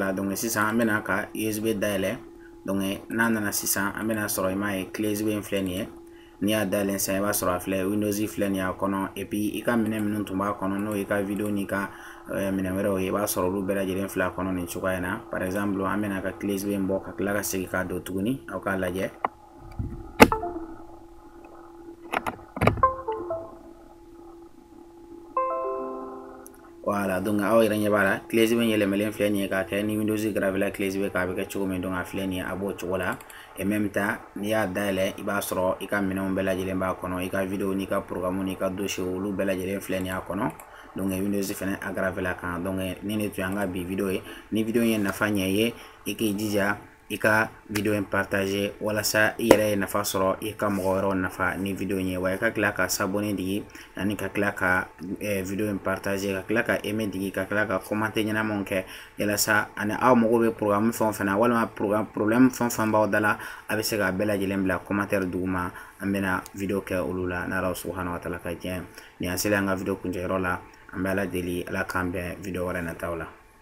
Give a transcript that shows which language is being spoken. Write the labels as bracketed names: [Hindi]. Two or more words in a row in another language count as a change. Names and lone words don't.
[Bambara] la donc sisan an bɛna ka USB dayɛlɛ donc n'a nana sisan an bɛna sɔrɔ i m'a ye [French] clé USB [Bambara] in filɛ nin ye n'i y'a dayɛlɛ sisan i b'a sɔrɔ a filɛ Windows filɛ nin ye a kɔnɔ [French] et puis [Bambara] i ka minɛn minnu tun b'a kɔnɔ n'o ye ka vidéo n'i ka minɛn wɛrɛw ye i b'a sɔrɔ olu bɛɛ lajɛlen filɛ a kɔnɔ nin cogoya in na [French] par exemple [Bambara] an bɛna ka [French] clé USB [Bambara] in bɔ ka tila ka segin k'a don tuguni aw k'a lajɛ voilà donc aw yɛrɛ ɲɛ b'a la clés bɛ yɛlɛmɛlen filɛ nin ye k'a kɛ ni Windows gravé la clés bɛ k'a bɛ kɛ cogo min donc a filɛ nin ye a b'o cogo la [French] et même temps [Bambara] n'i y'a dayɛlɛ i b'a sɔrɔ i ka minɛnw bɛɛ lajɛlen b'a kɔnɔ i ka vidéo n'i ka programme n'i ka dossier olu bɛɛ lajɛlen filɛ nin ye a kɔnɔ donc Windows fɛnɛ aggravé la kan donc ni ne tun y'an ka bi vidéo ye ni vidéo ye nafa ɲɛ i ye i k'i jija i ka vidéo in partager walasa i yɛrɛ ye nafa sɔrɔ i ka mɔgɔ wɛrɛw nafa ni vidéo in ye wa i ka tila ka s'abonner digi ani ka tila ka vidéo in partager ka tila ka aimer digi ka tila ka commenter ɲɛnamaw kɛ yalasa ani aw mago bɛ programme fɛn o fɛn na walima problème fɛn o fɛn b'aw da la a bɛ se ka bɛɛ lajɛlen bila commentaire duguma an bɛna vidéo kɛ olu la n'Ala [Arabic] سبحانه وتعالى [Bambara] ka diɲɛ nin y'an selen an ka vidéo kuncɛyɔrɔ la an bɛ Ala deli Ala k'an bɛn vidéo wɛrɛ nataw la